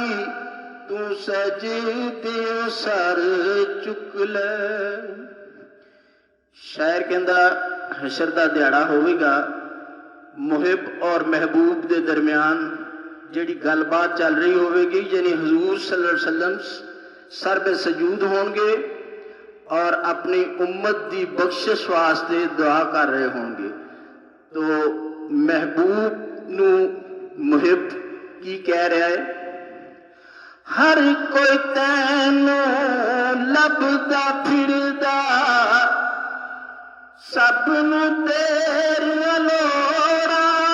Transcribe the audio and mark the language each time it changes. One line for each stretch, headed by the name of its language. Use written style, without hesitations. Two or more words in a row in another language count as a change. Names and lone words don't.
Punjabi: تو سجدے سر چک لے. شاعر کہندا حشر دا دیہاڑا ہوویگا، محب اور محبوب دے درمیان جہڑی گلبات چل رہی ہوویگی,
Urdu: یعنی حضور
Arabic: صلى الله عليه وسلم
Urdu: سر پہ سجود ہونگے اور اپنی امت کی بخشش واسطے دعا کر رہے ہونگے.
Punjabi: تو محبوب نوں محب کی کہہ رہا ہے، ہر کوئی تینوں لبھدا پھردا، سب نوں تیریاں لوڑاں.